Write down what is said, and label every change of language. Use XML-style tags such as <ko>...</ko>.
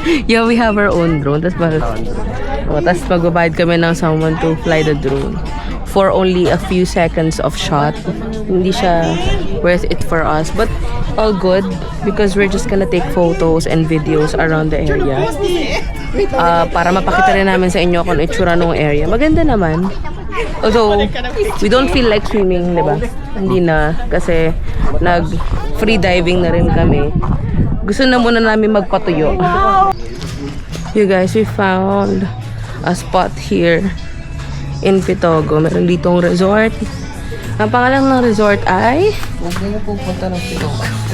<en>Yeah, we have our own drone.</en> <tl>Tapos magbabayad kami ng</tl> <en>someone to fly the drone for only a few seconds of shot.</en> <tl>Hindi siya</tl> <en>worth it for us. But all good because we're just gonna take photos and videos around the area.</en> <tl>Para mapakita rin namin sa inyo kung itsura ng area. Maganda naman.</tl> <en>Although, we don't feel like swimming,</en> <tl>di ba? Hindi na. Kasi nag-free diving na rin kami. Gusto na muna namin magpatuyo.</tl> <en>You guys, we found a spot here in Pitogo.</en> <tl>Meron ditong resort. Ang pangalan ng resort ay Huwag na yung pupunta ng Pitogo.</tl>